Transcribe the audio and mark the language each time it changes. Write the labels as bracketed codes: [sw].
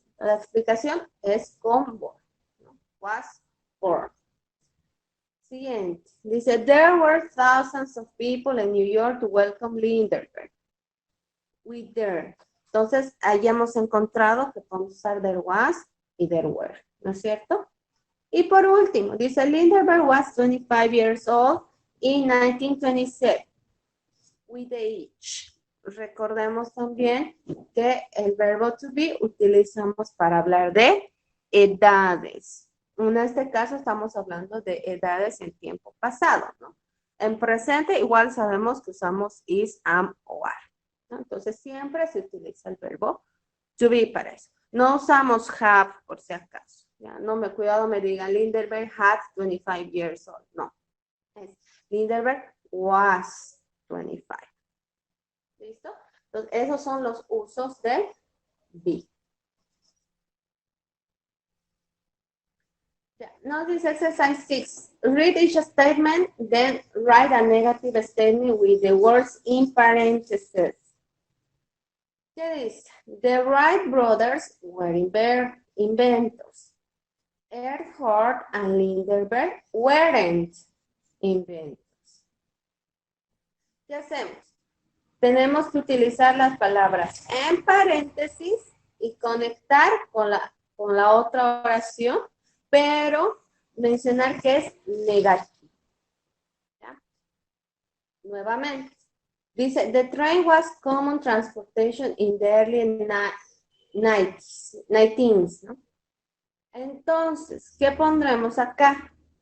[es] La explicación es con born. ¿No? [en] Was born. [es] Siguiente. Dice, [en] there were thousands of people in New York to welcome Lindbergh. With there. [es] Entonces, hayamos encontrado que podemos usar there was y there were. ¿No es cierto? Y por último, dice, [en] Lindbergh was 25 years old in 1927. With age. [es] Recordemos también que el verbo to be utilizamos para hablar de edades. En este caso estamos hablando de edades en tiempo pasado, ¿no? En presente igual sabemos que usamos is, am o are, ¿no? Entonces siempre se utiliza el verbo to be para eso. No usamos have por si acaso. Ya, no me digan [en] Lindbergh had 25 years old. [es] No. [en] Lindbergh was 25. [es] ¿Listo? Entonces, esos son los usos de be. Ya, nos dice [en] exercise 6. Read each statement, then write a negative statement with the words in parentheses. [es] ¿Qué dice? [en] The Wright brothers were inventors. Earhart and Lindbergh weren't inventors. [es] ¿Qué hacemos? Tenemos que utilizar las palabras en paréntesis y conectar con la otra oración, pero mencionar que es negativo. ¿Ya? Nuevamente, Dice, [en] the train was common transportation in the early nights, 19s, [es] ¿no? Entonces, ¿qué pondremos acá?